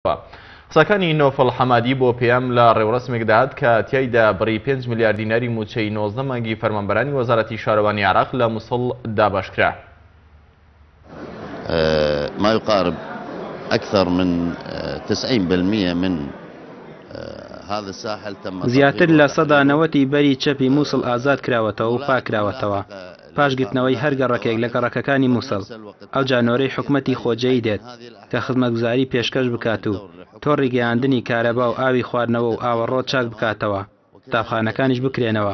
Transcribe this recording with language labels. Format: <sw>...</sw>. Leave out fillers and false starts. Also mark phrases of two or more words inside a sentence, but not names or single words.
<ckb>سەکانی نۆفڵ حەمادی بۆ پێم لە ڕێوەڕسمێک داهات کە تیایدا بڕی 5 ملیار دیناری موچەی 19 مانگی فەرمانبەرانی وەزارەتی شارەوانی عێراق لە مووسڵ دابەشکرا.</ckb> <ar>ما يقارب أكثر من 90% من هذا الساحل تم</ar> <ckb>زیاتر لە سەدا 90 بەری چەپی مووسڵ ئازاد کراوەتەوە و پاکراوەتەوە پاشگرتنەوەی هەر گەڕەکێک لە گەڕەکەکانی مووسڵ. ئەو جانۆرەی حکومەتی خۆجەیی دێت کە خزمەتگوزاری پێشکەش بکات و تۆڕی گەیاندنی کارەبا و ئاوی خواردنەوە و ئاوەڕۆ چاک بکاتەوە، قوتابخانەکانیش بکرێنەوە.</ckb>